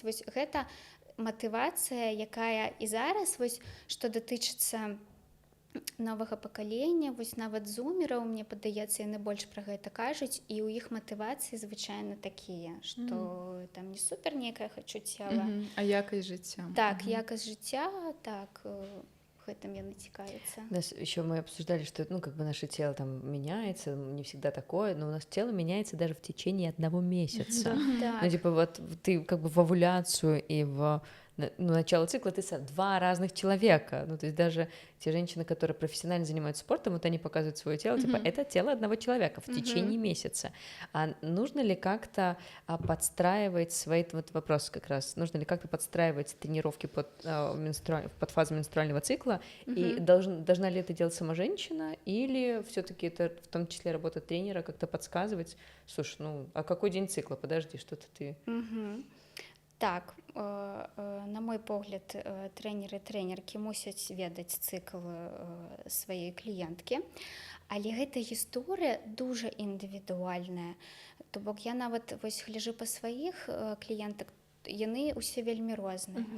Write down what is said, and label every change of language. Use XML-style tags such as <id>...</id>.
<be>Вось гэта матывацыя, якая і зараз, вось што датычыцца новага пакалення, вось нават зумераў, мне падаецца, яны больш пра гэта кажуць, і ў іх матывацыі звычайна такія, што там не супер нейкае хочу цела, а якасць жыцця. Так, якасць жыцця, так, гэтым яны цікавяцца.</be> <ru>Нас еще мы обсуждали, что ну как бы наше тело там меняется, не всегда такое, но у нас тело меняется даже в течение 1 месяца. Ну типа вот ты как бы в овуляцию и в начало цикла ты 2 разных человека. Ну то есть даже те женщины, которые профессионально занимаются спортом, вот они показывают свое тело, типа это тело одного человека в течение месяца. А нужно ли как-то подстраивать свои, вот вопрос как раз, нужно ли как-то подстраивать тренировки под фазу менструального цикла, и должна ли это делать сама женщина, или все-таки это в том числе работа тренера как-то подсказывать, слушай, ну а какой день цикла, подожди, что-то ты...</ru> <be>Так, на мой погляд, трэнеры, трэнеркі мусяць ведаць цыкл сваёй кліенткі, але гэта гісторыя дужа індывідуальная. То бок я нават вось гляджу па сваіх кліентак, яны ўсе вельмі розныя.</be>